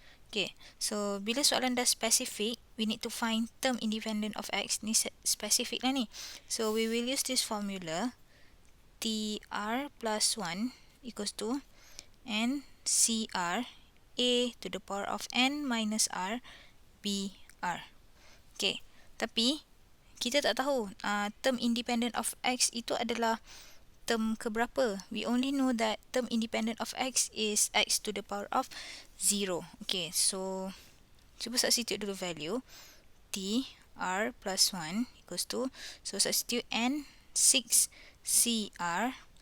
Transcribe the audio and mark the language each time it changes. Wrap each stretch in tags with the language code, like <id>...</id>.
<en>Okay, so</en> <ms>bila soalan dah</ms> <en>specific, we need to find term independent of x.</en> <ms>Ni specific lah ni.</ms> <en>So we will use this formula, tr plus 1 equals to ncr a to the power of n minus r br.</en> <ms>Okay, tapi kita tak tahu</ms> <en>term independent of x</en> <ms>itu adalah term keberapa?</ms> <en>We only know that term independent of x is x to the power of 0. Okay, so</en> <ms>cuba substitute dulu value.</ms> <en>T r plus 1 equals to, so substitute n 6 cr.</en>